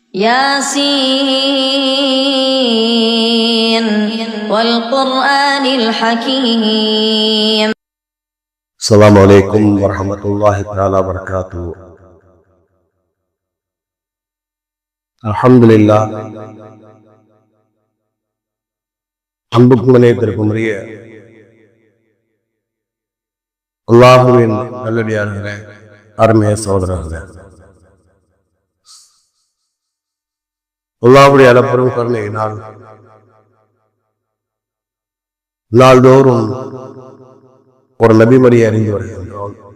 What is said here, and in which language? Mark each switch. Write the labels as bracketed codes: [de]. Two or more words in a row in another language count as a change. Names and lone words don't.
[ar] ياسين والقرآن الحكيم. السلام عليكم ورحمة الله تعالى وبركاته. الحمد لله. [ta] அன்புக்கும் இணையத்திற்கும் உரிய அல்லாஹுவின் நல்லடியார்களே, அருமைய சகோதரர்களே, அல்லாஹ்வுடைய அளப்பெரும் கருணையினால் நாள்தோறும் ஒரு நபிமொழியை அறிந்து வருகின்றோம்.